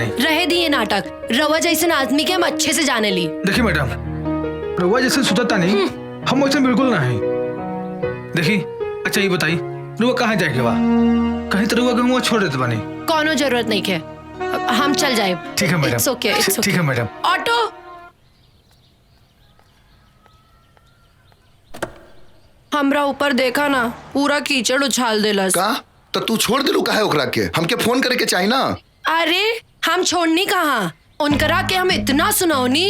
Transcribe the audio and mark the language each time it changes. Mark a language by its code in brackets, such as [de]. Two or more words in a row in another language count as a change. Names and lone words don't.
[bho] रहे दिए नाटक, रवा जैसे आदमी के हम अच्छे से जाने ली। देखी मैडम, रउआ जैसे सुतता नहीं, हम वैसे बिल्कुल नहीं। देखी अच्छा ये बताई, रउआ कहाँ जाए के बा? कहीं तरह रउआ के छोड़ देते पानी। कोनो जरूरत नहीं है, हम चल जाए। ठीक है मैडम। [en] It's okay, it's okay. [bho] ठीक है मैडम। ऑटो! हमरा ऊपर देखा ना, पूरा कीचड़ उछाल देलस। का तो तू छोड़ दिलू काहे ओकरा के? हमके फोन करे के चाहिए ना। अरे हम छोड़नी कहाँ, उनकरा के हम इतना सुनौनी।